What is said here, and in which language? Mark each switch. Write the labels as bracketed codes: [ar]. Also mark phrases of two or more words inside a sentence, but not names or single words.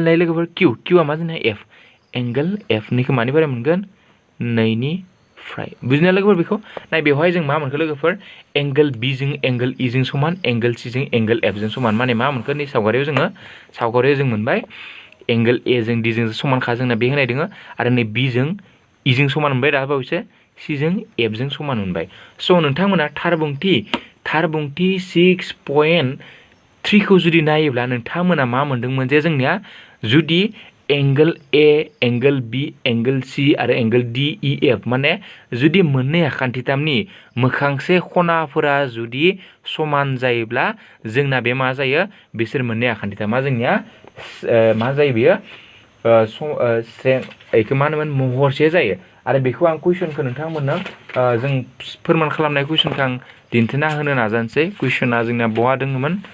[brx] लिरनाय लोगोफोर Q आ मा जोंना F एंगल F निखौ मानिफ्राय मोनगोन 2निफ्राय बुजिना लोगोफोर बेखौ नाय बेवहाय जों मा मोनखो लोगोफोर एंगल B जों एंगल E जों समान एंगल C जों एंगल F जों समान माने मा मोनखो नै सावगारियाव जों मोनबाय एंगल A जों D जों समानखा जोंना बे होनाय दङ आरो नै B जों E जों समान मोनबाय दा बावैसो C जों F जों समान मोनबाय स' नोंथांमोना थारबुंथि 6.3 खौ जुदि नायोब्ला नोंथांमोना मा मोनदोंमोन जे जोंनिया जुदि एंगल A एंगल B एंगल C आरो एंगल DEF माने जुदि मोननै आखान्थिथामनि मोखांसे खनाफोरा जुदि समान जायोब्ला जोंना बे मा जायो बिसोर मोननै आखान्थिथामा जोंनिया मा जायो बियो बेखौ मा होनोमोन महरसे जायो आरो बेखौ आं कुइसनखौ नोंथांमोननो जों फोरमान खालामनाय कुइसनखौ आं दिन्थिना होनो नाजानोसै कुइसना जोंना बहा दङमोन